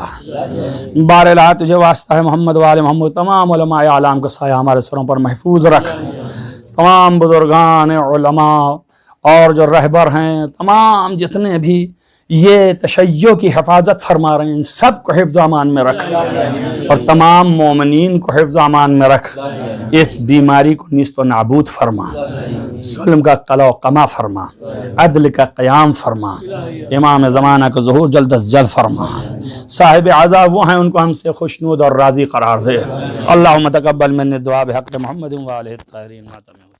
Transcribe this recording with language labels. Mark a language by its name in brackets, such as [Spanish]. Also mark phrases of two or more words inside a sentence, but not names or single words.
[Urdu] بہرحال تجھے واسطہ ہے محمد وآل محمد، تمام علماء اعلام کا سایہ ہمارے سروں پر محفوظ رکھ، تمام بزرگان علماء اور جو رہبر ہیں تمام جتنے بھی یہ تشیع کی حفاظت فرما رہے ہیں ان سب کو حفظ و امان میں رکھ، اور تمام مومنین کو حفظ و امان میں رکھ۔ اس بیماری کو نیست و نابود فرما، ظلم کا قلع و قمع فرما، عدل کا قیام فرما، امام زمانہ کا ظہور جلد از جلد فرما۔ صاحب عذاب وہ ہیں ان کو ہم سے خوشنود اور راضی قرار دے۔ [Arabic] اللہم تقبل من الدعاء بحق محمد و آلہ الطاہرین۔